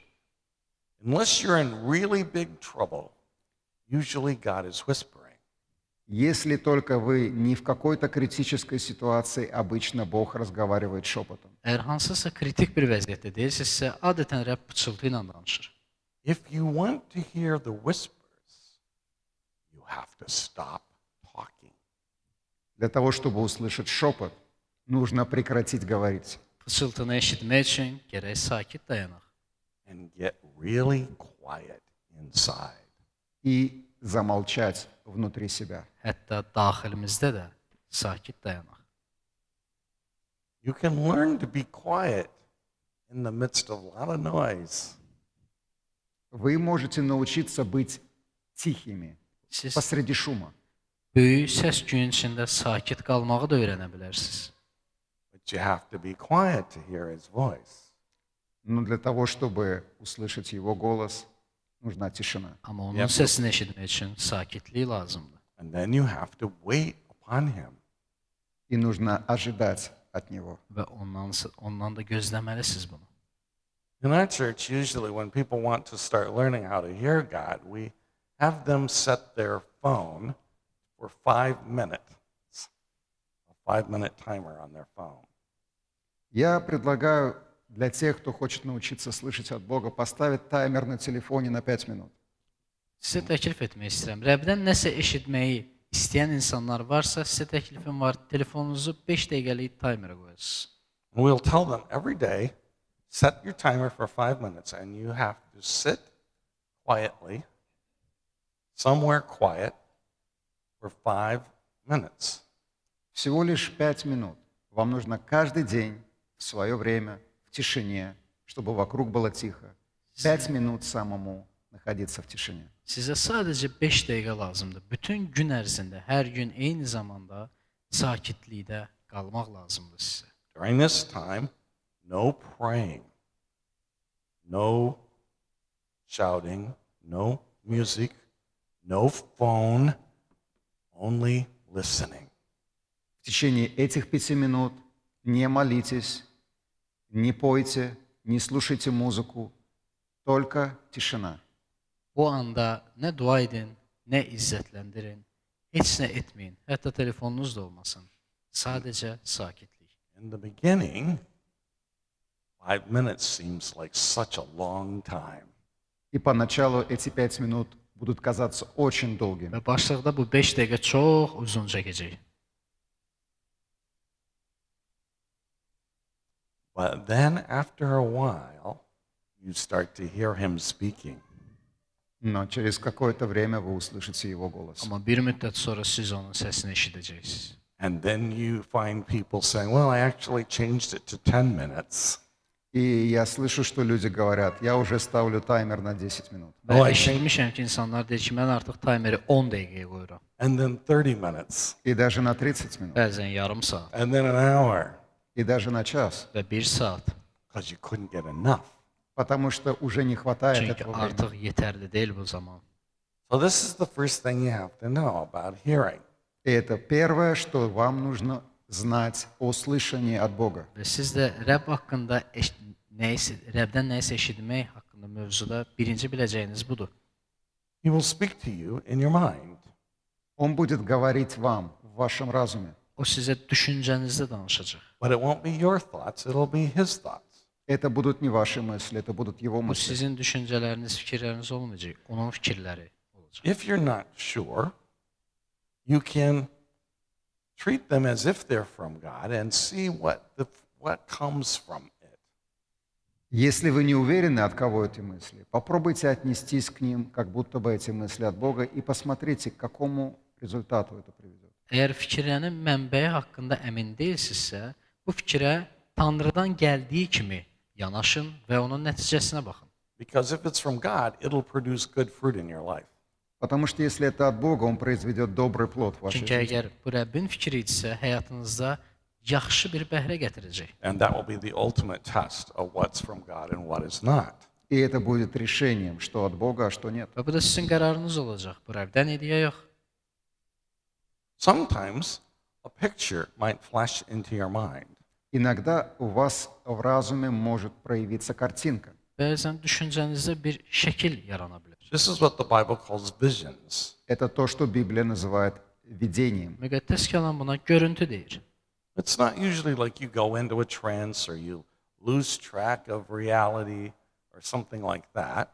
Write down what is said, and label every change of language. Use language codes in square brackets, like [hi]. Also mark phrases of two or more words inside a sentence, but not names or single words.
[en] Unless you're in really big trouble, usually God is whispering. [ru] Если только вы не в какой-то критической ситуации, обычно Бог разговаривает шепотом. [az] Əgər hansısa kritik bir vəziyyətdə deyilsinizsə, adətən Rəbb pıçıltı ilə danışır. [en] If you want to hear the whispers, you have to stop talking. [ru] Для того, чтобы услышать шепот, нужно прекратить говорить [az] Pıçıltını eşitmək üçün gərək sakit dayanaq [en] And get really quiet inside. [ru] и замолчать внутри себя. [az] hətta daxilimizdə də sakit dayanaq. [en] You can learn to be quiet in the midst of a lot of noise. [ru] Вы можете научиться быть тихими [az] Siz [ru] посреди шума, [az] böyük səs-küyün içində sakit qalmağı da öyrənə bilərsiniz. [en] But you have to be quiet to hear his voice. [ru] но для того, чтобы услышать Его голос, нужна тишина. [az] Amma onun [en] Yep. [az] səsini eşitmək üçün sakitlik lazımdır. [en] And then you have to wait upon him. [ru] И нужно ожидать от Него. [az] Və ondan da gözləməlisiniz bunu. [en] In our church, usually when people want to start learning how to hear God, we have them set their phone for 5 minutes, a 5-minute timer on their phone. [ru] Я предлагаю для тех, кто хочет научиться слышать от Бога, поставить таймер на телефоне на 5 минут. [az] Sizə təklif etmək istəyirəm. Rəbdən nəsə eşitməyi istəyən insanlar varsa, sizə təklifim var. Telefonunuzu 5 dəqiqəlik timerə qoyasınız. [en] We'll tell them every day, set your timer for 5 minutes, and you have to sit quietly, somewhere quiet, for 5 minutes. [ru] Всего лишь 5 минут. Вам нужно каждый день, в свое время, в тишине, чтобы вокруг было тихо. 5 минут самому находиться в tишине. [az] Sizə sadəcə 5 dəqiqə lazımdır. Bütün gün ərzində, hər gün eyni zamanda sakitlikdə qalmaq lazımdır sizə. [en] During this time, no praying, no shouting, no music, no phone, only listening. [ru] В tечение этих 5 минут не молитесь, не пойте, не слушайте музыку, только tишина. [az] Bu anda nə dua edin, nə izzətləndirin, heç nə etməyin. Hətta telefonunuz da olmasın. Sadəcə sakitlik. [en] In the beginning, 5 minutes seems like such a long time. [ru] И поначалу эти 5 минут будут казаться очень долгими. [az] Və başlıqda bu 5 dəqiqə çox uzun çəkəcək. [en] But then after a while, you start to hear him speaking. [ru] Но через какое-то время вы услышите его голос. [az] Amma bir müddət sonra siz onun səsini eşidəcəksiniz. [en] And then you find people saying, well, I actually changed it to 10 minutes. [ru] И я слышу, что люди говорят, я уже ставлю таймер на 10 минут. [az] Və eşitmişəm ki, insanlar deyir ki, mən artıq taymeri 10 dəqiqəyə qoyuram. [en] And then 30 minutes. [ru] И даже на 30 минут. [az] Bəzən yarım saat [en] And then an hour. [ru] И даже на час. [az] və 1 saat. [en] Because you couldn't get enough. [ru] Потому что уже не хватает [az] Çünki [ru] этого времени. [az] artıq yetərli deyil bu zaman. [en] So this is the first thing you have to know about hearing. [ru] И это первое, что вам нужно знать о слышании от Бога. [az] Və siz də Rəbb haqqında Rəbdən nəyisə eşitmək haqqında mövzuda birinci biləcəyiniz budur. [en] He will speak to you in your mind. [ru] Он будет говорить вам в вашем разуме. [az] O sizə düşüncənizdə danışacaq. [en] But it won't be your thoughts, it'll be his thoughts. [ru] Это будут не ваши мысли, это будут его [az] Bu [ru] мысли. [az] sizin düşüncələriniz, fikirləriniz olmayacaq, onun fikirləri olacaq. [en] If you're not sure, you can treat them as if they're from God and see what comes from it. [ru] Если вы не уверены, от кого эти мысли, попробуйте отнестись к ним, как будто бы эти мысли от Бога, и посмотрите, к какому результату это приведет. [az] Əgər fikirlərin mənbəyi haqqında əmin deyilsinizsə, bu fikrə Tanrıdan gəldiyi kimi yanaşın və onun nəticəsinə baxın. [en] Because if it's from God, it'll produce good fruit in your life. [ru] Потому что если это от Бога, Он произведет добрый плод в вашей [az] Çünki [ru] жизни. [az] əgər bu Rəbbin fikri idisə, həyatınızda yaxşı bir bəhrə gətirəcək. [en] And that will be the ultimate test of what's from God and what is not. [ru] И это будет решением, что от Бога, а что нет. [az] Və bu da sizin qərarınız olacaq. Bu Rəbdən idi ya yox. [en] Sometimes a picture might flash into your mind. [ru] Иногда у вас в разуме может проявиться картинка. [az] Bəzən düşüncənizdə bir şəkil yarana bilər. [en] This is what the Bible calls visions. [ru] Это то, что Библия называет видением. [az] Müqəddəs kəlam buna görüntü deyir. [en] It's not usually like you go into a trance or you lose track of reality or something like that.